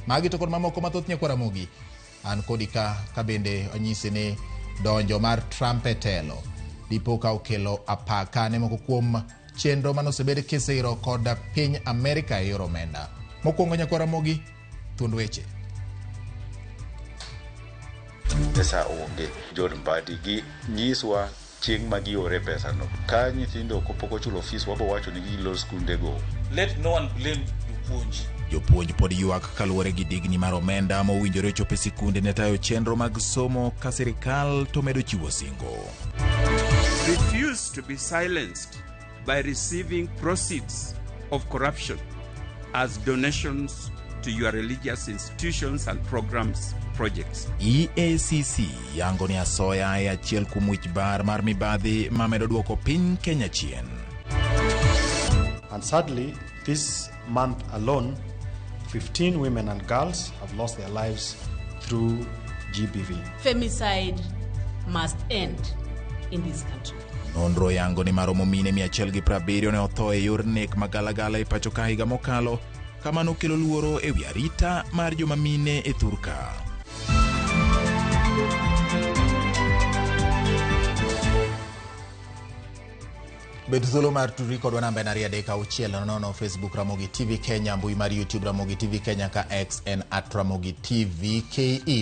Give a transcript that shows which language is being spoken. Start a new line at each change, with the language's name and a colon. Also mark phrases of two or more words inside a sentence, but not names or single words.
Luo (Kenya and Tanzania): Magi to kod mamoko mathoth Yakoromogi an kodi ka bende onyisi ni donjo mar Trump e telo dipo ka okelo apaka ne moko kuom chenro manosebed kisiro kod piny Amerika e yor omenda. Mokwongo Yakoromogi, thuond weche. Pesa onge, John Mbadi gi nyiswa chieng' ma giore pesa no. Ka nyithindo kopok ochulo fees wabo wacho ni gilo skunde go.
English: Let no one blame jopuonj.
Luo (Kenya and Tanzania): Jopuonj pod ywak kaluwore gi digni mar omenda mowinjore chope sikunde ne tayo chenro mag somo ka sirikal to medo chiwo singo.
English: Refuse to be silenced by receiving proceeds of corruption as donations to your religious institutions and programs projects. EACC yango ni asoya e achiel kuom wich bar mar mibadhi ma medo duoko piny Kenya chien. And sadly, this month alone, 15 women and girls have lost their lives through GBV. Femicide must end in this country.
Luo (Kenya and Tanzania): Nonro yango ni maromo mine 170 ne otho e yor nek magalagala e pacho ka higa mokalo, kamano kelo luoro e wi arita mar joma mine e thurka. Bed thuolo mar tudri kodwa namba en 3 Facebook Ramogi TV Kenya, mbui mar YouTube Ramogi TV Kenya, ka X en @Ramogi TV KE.